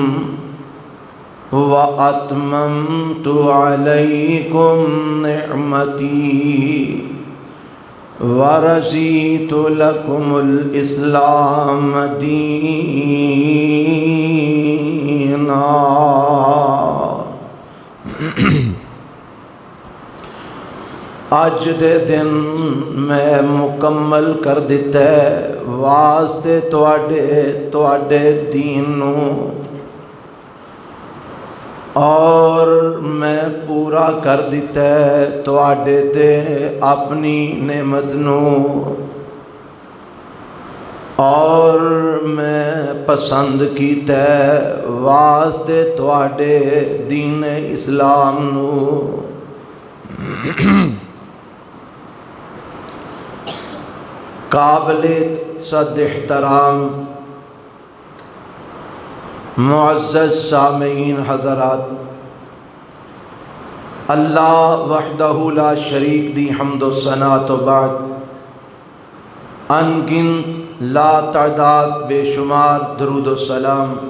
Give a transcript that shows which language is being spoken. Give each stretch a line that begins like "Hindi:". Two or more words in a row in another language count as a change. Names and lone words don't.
Arabic: وَأَتْمَمْتُ عَلَيْكُمْ نِعْمَتِي وَرَضِيتُ لَكُمُ الْإِسْلَامَ دِينًا۔
Punjabi: اج دے دن میں مکمل کر دیتا ہے واسطے تواڈے دین نو، اور میں پورا کر دیتا ہے تواڈے تے اپنی نعمت نو، اور میں پسند کیتا ہے واسطے تواڈے دین اسلام نو۔ قابل صد احترام معزز سامعین حضرات،
Arabic: اللہ وحدہ لا شریک
Punjabi: دی حمد و ثنا تو بعد ان گنت لا تعداد بے شمار درود و سلام